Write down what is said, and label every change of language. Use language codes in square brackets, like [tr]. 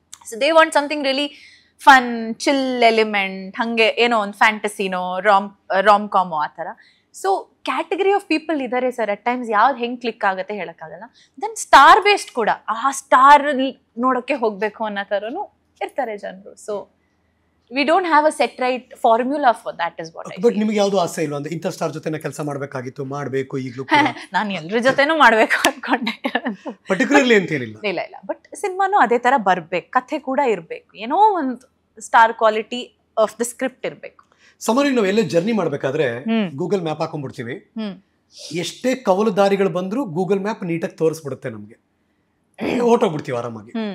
[en] so they want something really fun, chill element, [kn] ಹಾಗೆ ಏನೋ ಒಂದು ಫ್ಯಾಂಟಸಿನೋ ರಾಮ್ ಕಾಮೋ ಆ ಥರ. ಸೊ [en] category of people [kn] ಇದ್ದಾರೆ ಸರ್. ಅಟ್ ಟೈಮ್ಸ್ ಯಾವ್ದು ಹೆಂಗೆ ಕ್ಲಿಕ್ ಆಗುತ್ತೆ ಹೇಳೋಕ್ಕಾಗಲ್ಲ. ದೆನ್ ಸ್ಟಾರ್ ಬೇಸ್ಡ್ ಕೂಡ, ಆ ಸ್ಟಾರ್ ನೋಡೋಕ್ಕೆ ಹೋಗಬೇಕು ಅನ್ನೋ ಥರನೂ ಇರ್ತಾರೆ ಜನರು. [en] so we don't have a set right formula for that is what I [kn] but ನಿಮಗೆ ಯಾವುದು ಆಸೆ ಇಲ್ವಾ ಅಂದ್ರೆ ಇಂಥ ಸ್ಟಾರ್ ಜೊತೆನೇ ಕೆಲಸ ಮಾಡಬೇಕಾಗಿತ್ತು, ಮಾಡಬೇಕು ಈಗಲೂ? ನಾನು ಎಲ್ಲರ ಜೊತೆನೂ ಮಾಡಬೇಕು ಅನ್ಕೊಂಡೆ, ಪರ್ಟಿಕ್ಯುಲರ್ಲಿ ಅಂತ ಏನಿಲ್ಲ. ಇಲ್ಲ ಬಟ್ ಸಿನಿಮಾನು ಅದೇ ತರ ಬರ್ಬೇಕು, ಕಥೆ ಕೂಡ ಇರಬೇಕು, ಏನೋ ಒಂದು [en] star quality of the script [kn] ಇರಬೇಕು. ಸಾಮಾನ್ಯ ನಾವು ಎಲ್ಲೇ ಜರ್ನಿ ಮಾಡಬೇಕಾದ್ರೆ ಗೂಗಲ್ ಮ್ಯಾಪ್ ಹಾಕೊಂಡ್ಬಿಡ್ತೀವಿ. ಎಷ್ಟೇ ಕವಲು ದಾರಿಗಳು ಬಂದರೂ ಗೂಗಲ್ ಮ್ಯಾಪ್ ನೀಟಾಗಿ ತೋರಿಸ್ಬಿಡುತ್ತೆ ನಮಗೆ, ಹೊರಟೋಗ್ಬಿಡ್ತೀವಿ ಆರಾಮಾಗಿ.